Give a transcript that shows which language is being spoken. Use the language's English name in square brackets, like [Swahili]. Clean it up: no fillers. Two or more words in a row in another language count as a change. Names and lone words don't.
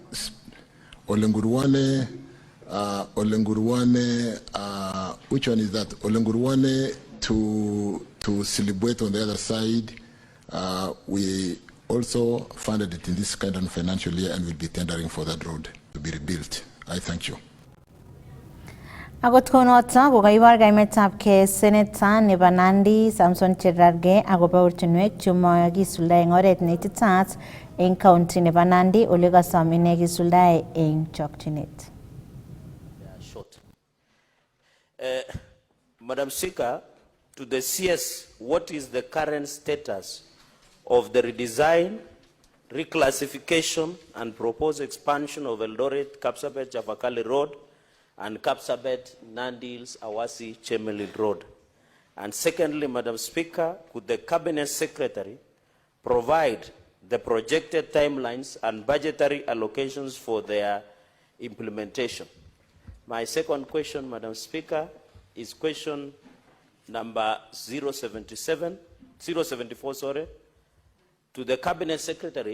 [English] Olenguruone, which one is that? Olenguruone to Silibwet on the other side. We also funded it in this kind of financial year, and we'll be tendering for that road to be rebuilt. I thank you. [Kalenjin] Akot konoto kokaibar kaimetabkei Senator nebo Nandi Samson Cherargei akobo ortinwek chemakisuldae eng oret neititaat eng county nebo Nandi ole kasom ine kisuldae eng chokchinet. [English] Short. Madam Speaker, to the CS, what is the current status of the redesign, reclassification and proposed expansion of Eldoret, Kapsabet, Javakali Road and Kapsabet, Nandils, Awasi, Chemelil Road? And secondly, Madam Speaker, could the Cabinet Secretary provide the projected timelines and budgetary allocations for their implementation? My second question, Madam Speaker, is question number 074, to the Cabinet Secretary.